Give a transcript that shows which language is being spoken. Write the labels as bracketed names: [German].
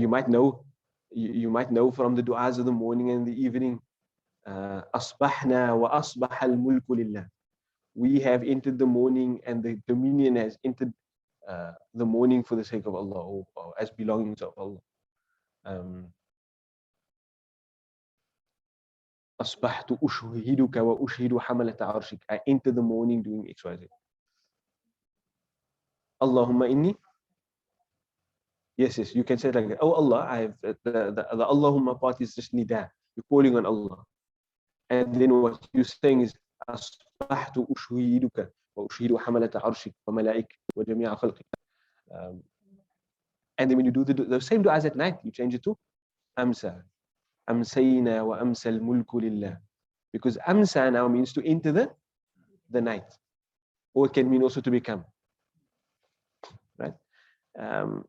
[English] You might know, you might know from the du'as of the morning and the evening, [Arabic] asbahna wa asbaha al-mulku lillah. [English] We have entered the morning and the dominion has entered the morning for the sake of Allah, or as belongings of Allah. [Arabic] أصبحت أشهدك وأشهد حملة عرشك. [English] I entered the morning doing XYZ. Allahumma inni. Yes, you can say it like that. Oh Allah, I have the Allahumma part is just nida. You're calling on Allah. And then what you're saying is [Arabic] أصبحت أشهدك وأشهد حملة عرشك وملائك وجميع خلقك. [English] And then when you do the same dua as at night, you change it to [Arabic] أمسى أمسينا وأمسى الملك لله. [English] Because أمسى now means to enter the night. Or it can mean also to become. Right? Yeah.